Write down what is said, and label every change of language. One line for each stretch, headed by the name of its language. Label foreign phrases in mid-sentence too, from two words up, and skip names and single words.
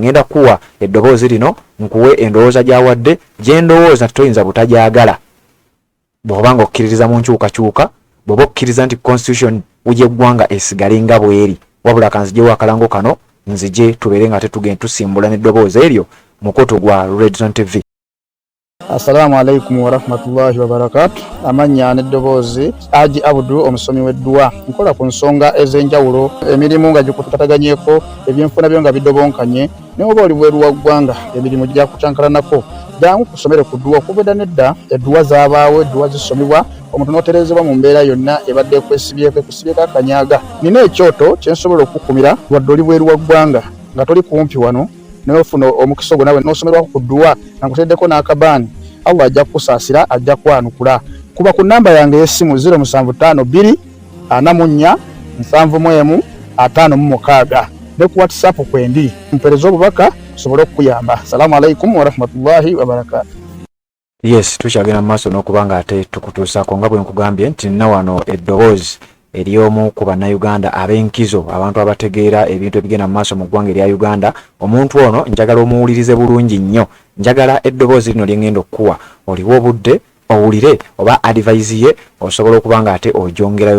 Ganda: Ngenda kuwa eddoboozi lino nkuwe endowooza gy'awadde gye ndowooza toyinza butajagala bw'oba nga okkiririza mu nkyukakyuka, bw'oba okkiriza nti constitution w'eggwanga esigale nga bw'eri, wabula kanzijewo akalango kano nzije tubeere nga tetugenda tusimbula n'eddoboozi eryo mukutu gwa Red Zone TV.
Arabic: السلام عليكم ورحمة الله وبركاته.
Ganda: Amanya n'eddoboozi Haji Abdu omusomi w'eddua. Nkola ku nsonga ez'enjawulo, emirimu nga gikutataganyeko, ebyenfuna byo nga bidobonkanye, ne oba oli bweru wa ggwanga emirimu gya kucankalanako. Jangu kusomere ku ddua okuvudda nedda eddua zaabaawo, eddua zisomebwa omuntu n'otereezebwa mu mbeera yonna ebadde ekwesibyeko ekusibyeko akanyaaga. Nina ekyoto kye nsobola okukumira wadde oli bweru wa ggwanga nga toli kumpi wano n'ofuna omukisa ogwo nawe n'osomerwako ku ddua nga nkuteddeko n'akabaani. Allah ajja kukusaasira, ajja kwanukula. Kuba ku nnamba yange y'essimu 0752 44 71 56 ne ku WhatsApp kwendi mpereza obubaka sobole okuyamba.
Arabic: السلام عليكم ورحمة الله وبركاته.
Ganda: Yes, tukyagenda mu maaso n'okubanga ate tukutuusaako nga bwe nkugambye nti nina wano eddoboozi eryomu ku bannayuganda ab'enkizo, abantu abategeera ebintu ebigenda mu maaso mu ggwanga erya Uganda. Omuntu ono njagala omuwulirize bulungi nnyo, njagala eddoboozi lino lye ngenda okukuwa oliwo obudde owulire oba advice ye osobola okubanga ate ogyongerayo.